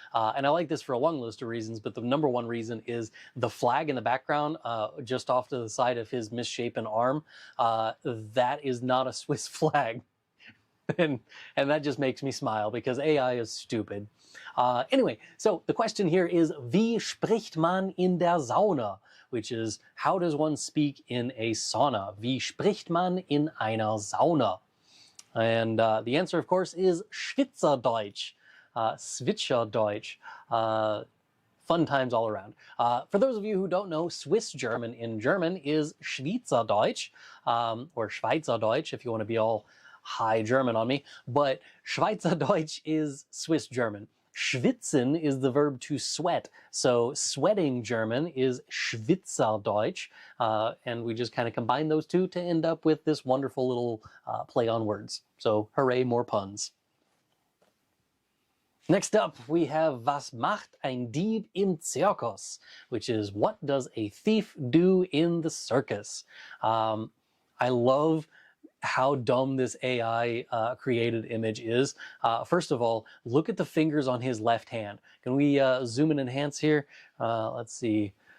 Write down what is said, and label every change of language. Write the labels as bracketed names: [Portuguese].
[English] And I like this for a long list of reasons, but the number one reason is the flag in the background, just off to the side of his misshapen arm. That is not a Swiss flag. And that just makes me smile because AI is stupid. Anyway, so the question here is, [German] wie spricht man in der Sauna? [English] Which is, how does one speak in a sauna? [German] Wie spricht man in einer Sauna? [English] And the answer, of course, is Schweizerdeutsch. Schweizerdeutsch. Fun times all around. For those of you who don't know, Swiss German in German is Schweizerdeutsch, or Schweizerdeutsch if you want to be all high German on me, but Schweizerdeutsch is Swiss German. Schwitzen is the verb to sweat, so sweating German is Schweizerdeutsch, and we just kind of combine those two to end up with this wonderful little play on words. So hooray, more puns. Next up, we have [German] Was macht ein Dieb im Zirkus? [English] Which is, what does a thief do in the circus? I love how dumb this AI created image is. First of all, look at the fingers on his left hand. Can we zoom and enhance here? Let's see.